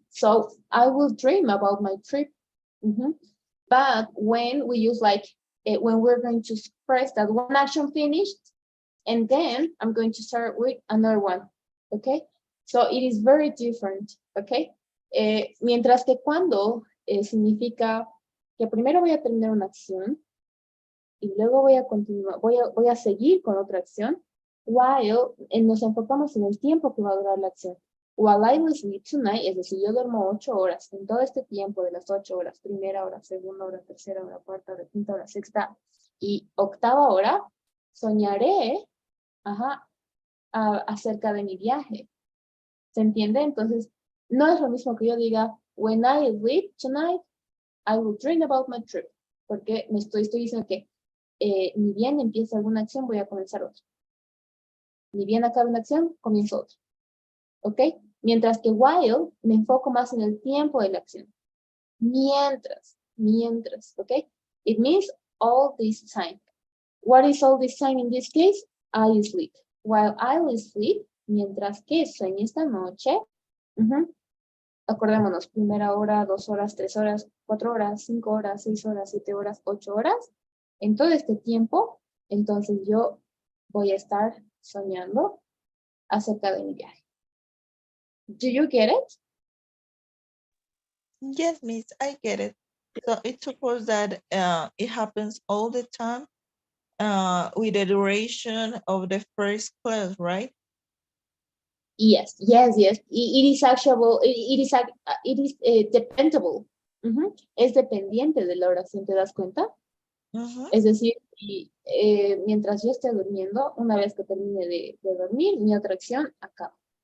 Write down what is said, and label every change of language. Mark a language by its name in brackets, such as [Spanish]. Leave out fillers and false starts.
[English] So I will dream about my trip. Mhm. But when we use like, when we're going to express that one action finished, and then I'm going to start with another one, okay? So it is very different, okay? [Spanish] Mientras que cuando significa que primero voy a terminar una acción y luego voy a continuar, voy a seguir con otra acción, while nos enfocamos en el tiempo que va a durar la acción. [English] While I will sleep tonight, [Spanish] es decir, yo duermo 8 horas, en todo este tiempo de las 8 horas, primera hora, segunda hora, tercera hora, cuarta hora, quinta hora, sexta y octava hora, soñaré, acerca de mi viaje. ¿Se entiende? Entonces, no es lo mismo que yo diga, [English] when I sleep tonight, I will dream about my trip. [Spanish] Porque me estoy diciendo que ni bien empieza alguna acción, voy a comenzar otra. Ni bien acaba una acción, comienzo otra. ¿Ok? Mientras que while, me enfoco más en el tiempo de la acción. Mientras, ¿ok? [English] It means all this time. What is all this time in this case? I sleep. While I will sleep, [Spanish] mientras que sueño esta noche, acordémonos, primera hora, 2 horas, 3 horas, 4 horas, 5 horas, 6 horas, 7 horas, 8 horas. En todo este tiempo, entonces yo voy a estar soñando acerca de mi viaje. [English] Do you get it? Yes, miss, I get it. So it's supposed that it happens all the time with the duration of the first class, right? Yes, yes, yes. It is actionable, it is dependable. [Spanish] Es dependiente de la oración, ¿te das cuenta? Mhm. Es decir, mientras yo esté durmiendo, una vez que termine de dormir, mi otra acción acaba.